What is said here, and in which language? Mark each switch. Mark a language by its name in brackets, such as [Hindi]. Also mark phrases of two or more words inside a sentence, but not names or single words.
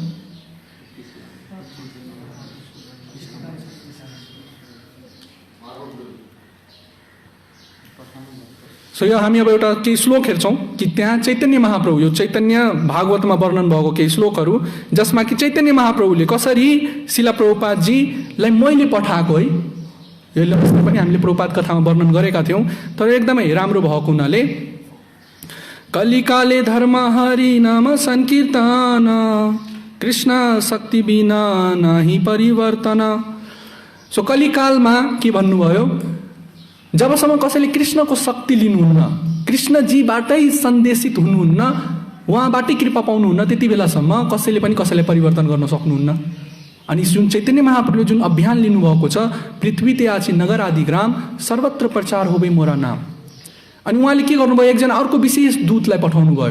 [Nepali] सो यो हामी अब एउटा केही श्लोक हेर्छौँ कि त्यहाँ चैतन्य महाप्रभु, यो चैतन्य भागवतमा वर्णन भएको केही श्लोकहरू, जसमा कि चैतन्य महाप्रभुले कसरी शिला प्रभुपादजीलाई मैले पठाएको है, यो अस्ति पनि हामीले प्रभुपाद कथामा वर्णन गरेका थियौँ, तर एकदमै राम्रो भएको हुनाले [Bangla] কলিকালে ধর্ম হরি নাম সংকীর্তন কৃষ্ণ শক্তি বিনা নাহি পরিবর্তন। [Nepali] सो कलिकालमा के भन्नुभयो, जबसम्म कसैले कृष्णको शक्ति लिनुहुन्न, कृष्णजीबाटै सन्देशित हुनुहुन्न, उहाँबाटै कृपा पाउनुहुन्न, त्यति बेलासम्म कसैले पनि कसैलाई परिवर्तन गर्न सक्नुहुन्न। अनि जुन चैतन्य महाप्रभुले जुन अभियान लिनुभएको छ, [Bangla] পৃথিবী তে আছে নগর আদি গ্রাম সর্বত্র প্রচার হবে মোর নাম, [Nepali] अनि उहाँले के गर्नुभयो, एकजना अर्को विशेष दूतलाई पठाउनु भयो।